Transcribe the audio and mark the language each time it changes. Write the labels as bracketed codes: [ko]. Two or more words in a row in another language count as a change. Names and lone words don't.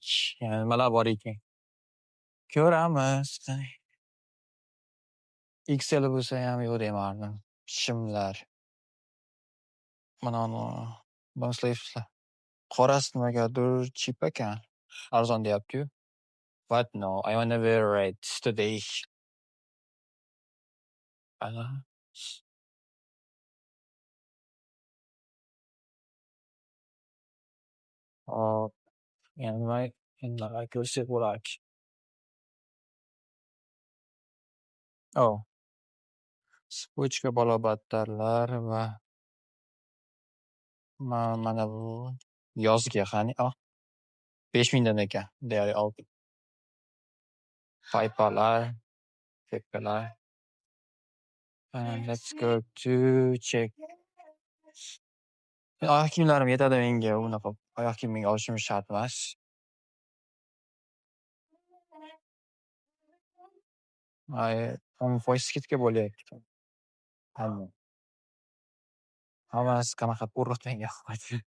[uz] Yana nimalar bor ekan? Ko'ramiz. Qani. XL bo'lsa ham yo'q demardim. Shimlar. Mana [en] long sleeveslar. [uz] Qorasi nimagadir cheap ekan. Arzon deyapti-yu. [en] But no, I wanna wear red today. [uz] Ana. Hop, yana nimaga ko'rsak bo'larki? Oh, spochka balobattarlar va mana bu yozga qani? 5000 dan ekan. Deyarli oldi. Paypalar, kepkalar. [en] Let's go to check. [uz] Oyoq kiyimlarim yetadi menga. Unaqa oyoq kiyim menga olishim shart emas. Foiz skidka bo'lyapti. Hammasi qanaqa urug' menga yoqmaydi.